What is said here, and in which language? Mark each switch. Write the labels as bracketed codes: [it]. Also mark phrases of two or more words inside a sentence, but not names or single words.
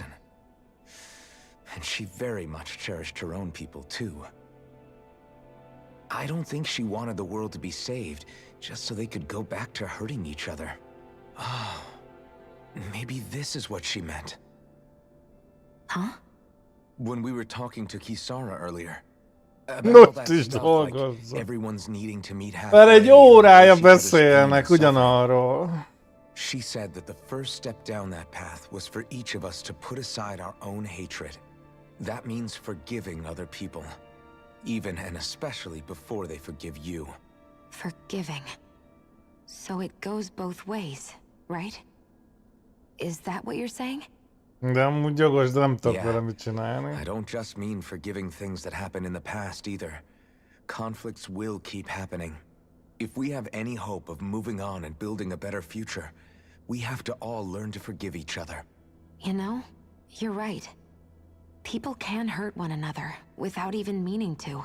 [en] And she very much cherished her own people, too. I don't think she wanted the world to be saved, just so they could go back to hurting each other. Oh, maybe this is what she meant. Huh? When we were talking to Kisara earlier. [hu] Ott is dolgozzon. [en] Everyone's needing to meet [hu] Már [en] halfway. [hu] egy órája beszélnek ugyanarról. [en] She said that the first step down that path was for each of us to put aside our own hatred. That means forgiving other people. Even and especially before they forgive you. Forgiving. So it goes both ways, right? Is that what you're saying? [hu] De amúgy jogos, de nem tudok vele mit csinálni. [en] I don't just mean forgiving things that happened in the past either. Conflicts will keep happening. If we have any hope of moving on and building a better future, we have to all learn to forgive each other. You know, you're right. People can hurt one another without even meaning to.